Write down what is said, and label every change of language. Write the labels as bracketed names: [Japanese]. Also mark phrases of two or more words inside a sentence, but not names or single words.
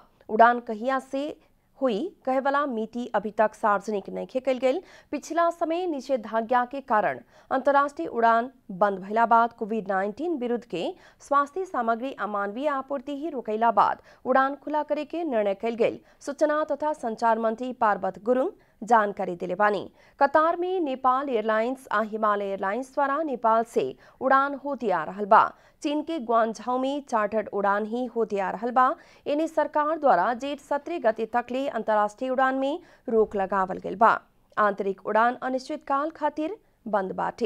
[Bhojpuri] उड़ान कहिया से हुई कहे वाला मिति अभी तक सार्वजनिक नहीं कल गेल। पिछला समय निषेधाज्ञा के कारण अंतर्राष्ट्रीय उड़ान बंद भइला बाद कोविड-19 विरुद्ध के स्वास्थ्य सामग्री आ मानवीय आपूर्ति ही रोकैला बाद उड़ान खुला करे के निर्णय कल गेल। सूचना तथा संचार मंत्री पार्वत गुरुङ जानकारी दिले बानी। कतार में नेपाल एयरलाइंस आ हिमालय एयरलाइंस द्वारा नेपाल से उड़ान होती आ रहल बा। चीन के ग्वांझाउ में चार्टर्ड उड़ान ही होती आ रहल बा। इन्हें सरकार द्वारा जेठ 17 गते तकले अंतर्राष्ट्रीय उड़ान में रोक लगावल गइल बा। आंतरिक उड़ान अनिश्चित काल खातिर बंद बाटे।